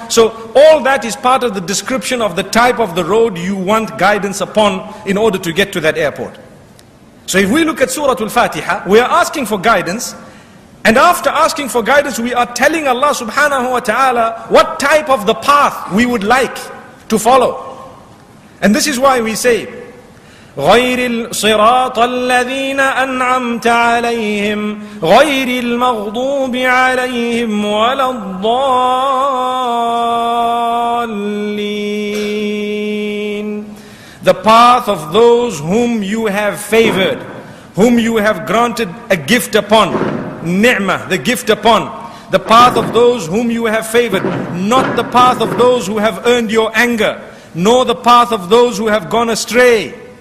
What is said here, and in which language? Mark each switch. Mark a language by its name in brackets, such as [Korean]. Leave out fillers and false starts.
[English] So all that is part of the description of the type of the road you want guidance upon in order to get to that airport. So if we look at Surah Al-Fatiha, we are asking for guidance, and after asking for guidance, we are telling Allah subhanahu wa ta'ala what type of the path we would like to follow. And this is why we say, [Arabic] غير الصراط الذين أنعمت عليهم غير المغضوب عليهم ولا الضالين. [English] The path of those whom you have favored, whom you have granted a gift upon, ni'mah, the gift upon. The path of those whom you have favored, not the path of those who have earned your anger, nor the path of those who have gone astray.